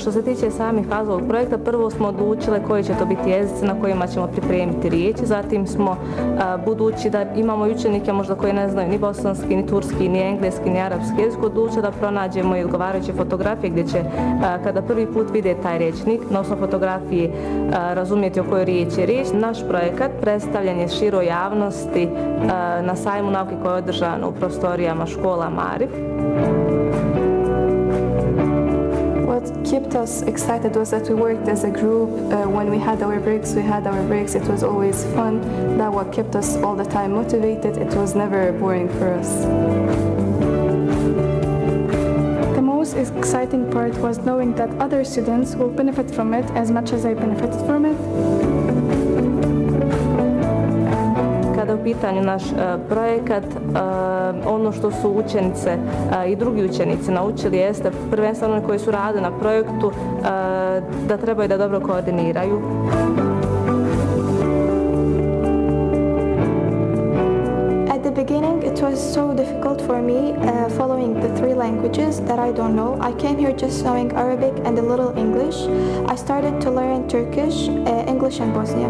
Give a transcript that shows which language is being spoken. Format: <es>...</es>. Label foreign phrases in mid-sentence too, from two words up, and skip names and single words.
<bs>Što se tiče samih faza ovog projekta, prvo smo odlučile koji će to biti jezici na kojima ćemo pripremiti riječi, zatim smo, budući da imamo učenike možda koji ne znaju ni bosanski, ni turski, ni engleski, ni arapski jezik, odlučili da pronađemo i odgovarajuće fotografije gdje će, kada prvi put vide taj rječnik, na osnovu fotografije razumjeti o kojoj riječi je riječ. Naš projekat predstavljen je široj javnosti na sajmu nauke koje je održano u prostorijama škola Marif.</bs> <en>What kept us excited was that we worked as a group. When we had our breaks, it was always fun. That what kept us all the time motivated. It was never boring for us. The most exciting part was knowing that other students will benefit from it as much as I benefited from it.</en> <bs>Kada u pitanju naš projekat, ono što su učenice i drugi učenici naučili jeste, prvenstveno oni koji su radili na projektu, da trebaju da dobro koordiniraju.</bs> <en>At the beginning, it was so difficult for me following the three languages that I don't know. I came here just knowing Arabic and a little English. I started to learn Turkish, English and Bosnian.</en>